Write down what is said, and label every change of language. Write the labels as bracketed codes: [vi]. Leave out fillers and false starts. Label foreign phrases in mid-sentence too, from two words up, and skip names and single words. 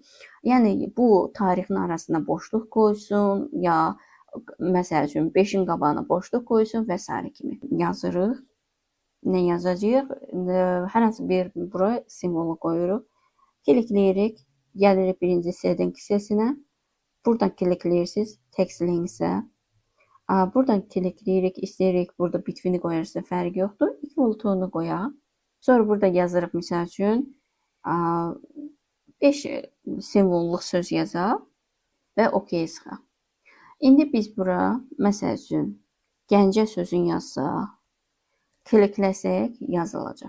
[az] Yəni, bu tarixin arasına boşluq qoysun, ya məsəl üçün, 5-in qabağına boşluq qoysun və s. kimi yazırıq. Nə yazacağıq? Hər hansı bir bura simvolu qoyuruq. Klikləyirik, gəlirik birinci C-dən hissəsinə. Buradan klikləyirsiniz, [en] text length-ə. [az] Buradan klikləyirik, istəyirik, burada bitwini qoyarsa fərqi yoxdur. [en] Equal to-nu qoyaq. [az] Sonra burada yazırıq, misal üçün, 5 simvolluq söz yazaq və OK-yə sıxaq. İndi biz bura, məsəl üçün, Gəncə sözünü yazsaq, klikləsək yazılacaq.